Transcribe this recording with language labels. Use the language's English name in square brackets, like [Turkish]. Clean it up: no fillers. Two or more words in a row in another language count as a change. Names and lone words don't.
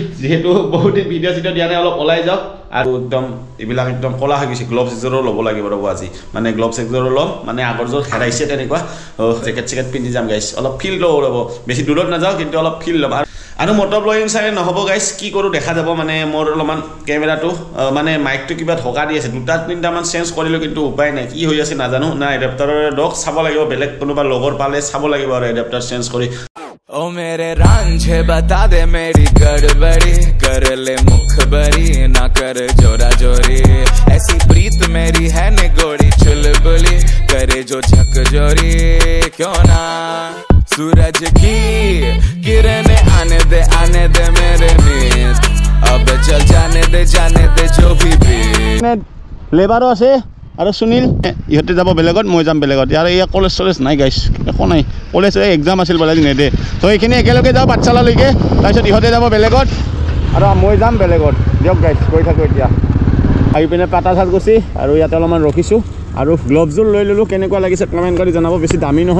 [Assamese] যিহেতু বহুত দিন ভিডিঅ' চিডিঅ' দিয়া নাই অলপ ওলাই যাওক আৰু একদম এইবিলাক একদম ক'লা হৈ গৈছে গ্লভছ একযোৰো ল'ব লাগিব ৰ'ব আজি মানে গ্লভছ একযোৰো ল'ম মানে আগৰ যোৰ হেৰাইছে তেনেকুৱা জেকেট চেকেট পিন্ধি যাম গাইছ অলপ ফিল ল'ব ৰ'ব বেছি দূৰত নাযাওঁ কিন্তু অলপ ফিল ল'ম আৰু [English] motor blogging [Assamese] চাগে নহ'ব গাইছ কি কৰোঁ দেখা যাব মানে মোৰ অলপমান কেমেৰাটো মানে মাইকটো কিবা ঢকা দি আছে 2-3টামান চেঞ্জ কৰিলোঁ কিন্তু উপায় নাই কি হৈ আছে নাজানো না এডাপ্টাৰৰ ডক চাব লাগিব বেলেগ কোনোবা লগৰ পালে চাব লাগিব আৰু এডাপ্টাৰ চেঞ্জ কৰি [Hindi] ओ मेरे रांझे बता दे मेरी गड़बड़ी कर ले मुखबरी ना कर जोरा जोरी ऐसी प्रीत मेरी है निगोड़ी चुलबुली करे जो झक जोरी क्यों ना सूरज की किरणें आने दे मेरे नींद अब चल जाने दे जो भी [Assamese] লেবাৰো আছে আৰু সুনীল ইহঁতে যাব বেলেগত মই যাম বেলেগত আৰু ইয়াৰ কলেজ চলেজ নাই গাইছ একো নাই কলেজ এক্সাম আছিল বোলে নেদে তো এইখিনি একেলগে যাওঁ পাঠশালালৈকে তাৰপিছত ইহঁতে যাব বেলেগত আৰু মই যাম বেলেগত দিয়ক গাইছ গৈ থাকোঁ এতিয়া আহি পিনে পাতাঝালকুছি আৰু ইয়াতে অলপমান ৰখিছোঁ আৰু গ্লভছযোৰ লৈ ল'লোঁ কেনেকুৱা লাগিছে কমেণ্ট কৰি জনাব বেছি দামী নহয়